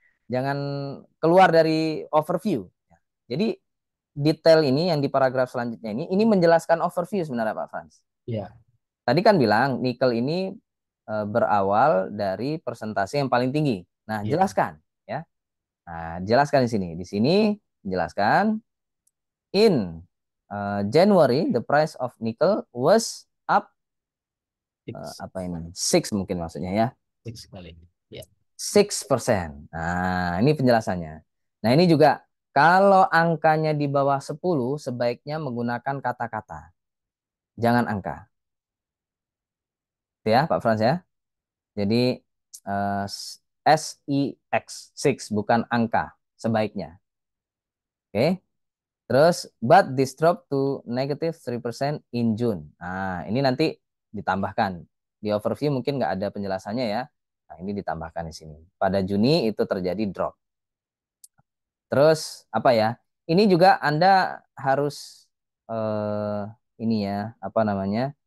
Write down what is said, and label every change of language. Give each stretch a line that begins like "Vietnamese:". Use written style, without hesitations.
Indonesian: Jangan keluar dari overview. Jadi detail ini yang di paragraf selanjutnya ini menjelaskan overview sebenarnya Pak Frans. Ya. Tadi kan bilang nikel ini berawal dari persentase yang paling tinggi. Nah, Ya. jelaskan ya. Nah, jelaskan di sini. Di sini jelaskan
English: in January the price of nickel was up
Indonesian: apa ini? 6 mungkin maksudnya ya. 6 kali. Ya. 6%. Nah, ini penjelasannya. Nah, ini juga kalau angkanya di bawah 10 sebaiknya menggunakan kata-kata. Jangan angka. Ya, Pak Frans ya. Jadi SEX 6 bukan angka sebaiknya. Oke.
English: Terus but this drop to negative 3% in June.
Indonesian: Nah, ini nanti ditambahkan. Di overview mungkin nggak ada penjelasannya ya. Nah, ini ditambahkan di sini. Pada Juni itu terjadi drop. Terus apa ya? Ini juga Anda harus ini ya, apa namanya?